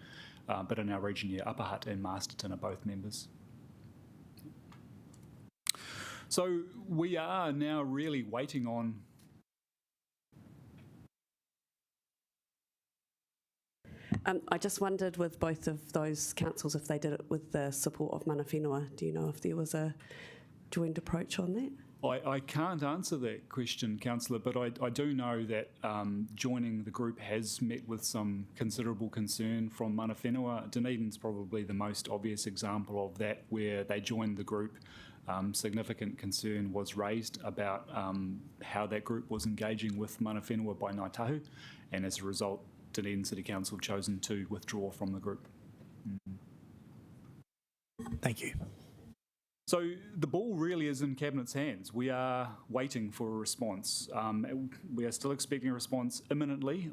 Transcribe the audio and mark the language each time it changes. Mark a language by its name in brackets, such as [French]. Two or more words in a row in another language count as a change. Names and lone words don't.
[English] But in our region, yeah, Upper Hutt and Masterton are both members. So we are now really waiting on I just wondered with both of those councils if they did it with the support of [Māori] mana whenua. [English] Do you know if there was a joint approach on that? I can't answer that question, Councillor, but I do know that joining the group has met with some considerable concern from [Māori] mana whenua. [English] Dunedin's probably the most obvious example of that, where they joined the group. Significant concern was raised about how that group was engaging with [Māori] mana whenua [English] by Ngāi Tahu, and as a result, Dunedin City Council have chosen to withdraw from the group. Thank you. So the ball really is in Cabinet's hands. We are waiting for a response. We are still expecting a response imminently.